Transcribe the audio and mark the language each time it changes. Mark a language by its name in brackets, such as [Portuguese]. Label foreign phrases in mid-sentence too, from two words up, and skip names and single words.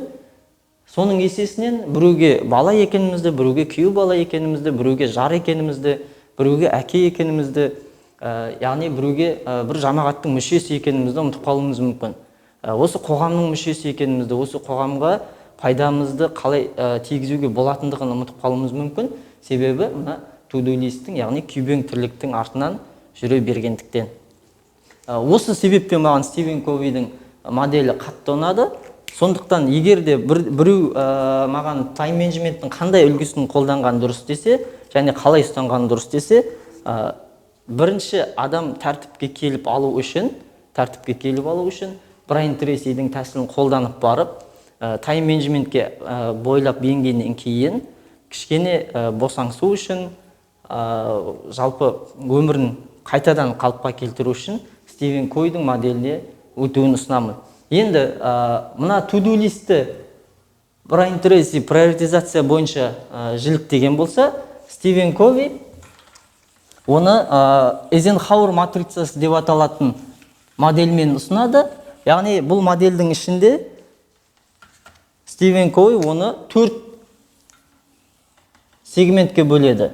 [Kazakh] Соның есесінен біреуге бала екенімізді, біреуге күйеу бала екенімізді, біреуге жар екенімізді, біреуге әке екенімізді, яғни біреуге бір жамағаттың мүшесі екенімізді ұмытып қалуымыз мүмкін. Осы қоғамның мүшесі екенімізді, осы қоғамға пайдамызды қалай тигізуге болатындығын ұмытып қалуымыз мүмкін. Себебі мына to-do листтің, яғни күйбең тірліктің артынан жүре бергендіктен. Осы себептен маған Стивен Ковидің моделі қатты ұнады. Сондықтан егер де біреу маған тайм-менеджменттің қандай үлгісін қолданған дұрыс десе, және қалай ұстанған дұрыс десе, бірінші адам тәртіпке келіп алу үшін Брайан Трейсидің тәсілін қолданып барып, тайм-менеджментке бойлап енгеннен кейін кішкене босаңсу үшін, жалпы өмірін қайтадан қалыпқа келтіру үшін Стивен Ковидің моделіне өтуін ұсынамын. Енді мына to-do листті Брайан Трейси приоритизация бойынша жіліктеген болса, Стивен Кови оны Эйзенхауэр матрицасы деп аталатын модельмен ұсынады. Яғни бұл модельдің ішінде Стивен Кови оны 4 сегментке бөледі.